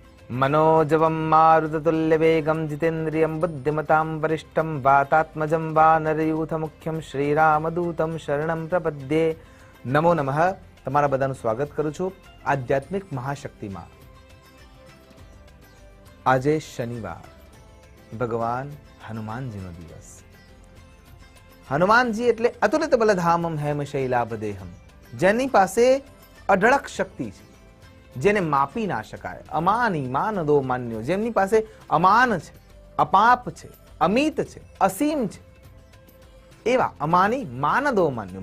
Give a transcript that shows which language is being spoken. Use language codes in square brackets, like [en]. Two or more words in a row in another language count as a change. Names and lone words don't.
[sa] मनोजवं मारुततुल्यवेगं जितेन्द्रियं बुद्धिमतां वरिष्ठं वातात्मजं वानरयूथमुख्यं श्रीरामदूतं शरणं प्रपद्ये। नमो नमः। [gu] તમારા બધાનું સ્વાગત કરું છું આધ્યાત્મિક મહાશક્તિમાં। આજે શનિવાર, ભગવાન હનુમાનજીનો દિવસ। હનુમાનજી એટલે [sa] અતુલિત બલધામમ હેમશૈલાભદેહમ, [gu] જેની પાસે અઢળક શક્તિ છે, જેને માપી ના શકાય, [sa] અમાની માનદો માન્યો, [gu] જેમની પાસે અમાન છે, અપાપ છે, અમિત છે, અસીમ છે, એવા [sa] અમાની માનદો માન્યો।